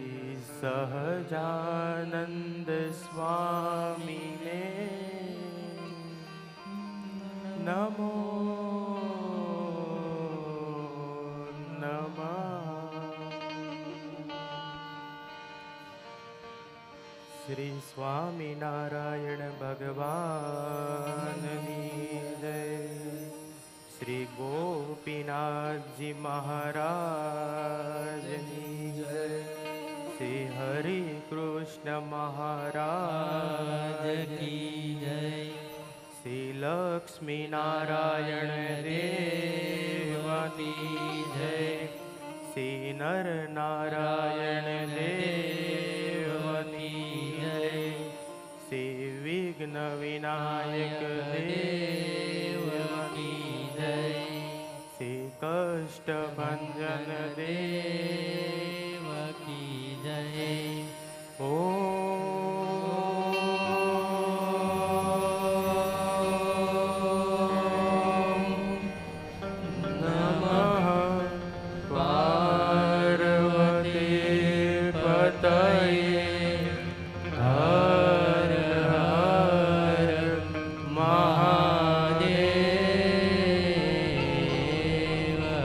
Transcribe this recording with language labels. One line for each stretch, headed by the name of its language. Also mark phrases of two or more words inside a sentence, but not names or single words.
Sanskrit: सहजानंद स्वामिने नमो नमः।
Hindi: श्री स्वामिनारायण भगवान जय। श्री गोपीनाथ जी महाराज जय। श्री हरि कृष्ण महाराज की जय। श्री लक्ष्मी नारायण देव की जय। श्री नर नारायण देव की जय। श्री विघ्न विनायक देव की जय। श्री कष्ट भंजन देव की जय।
Sanskrit: नमः पार्वती पतये हर हर महादेव।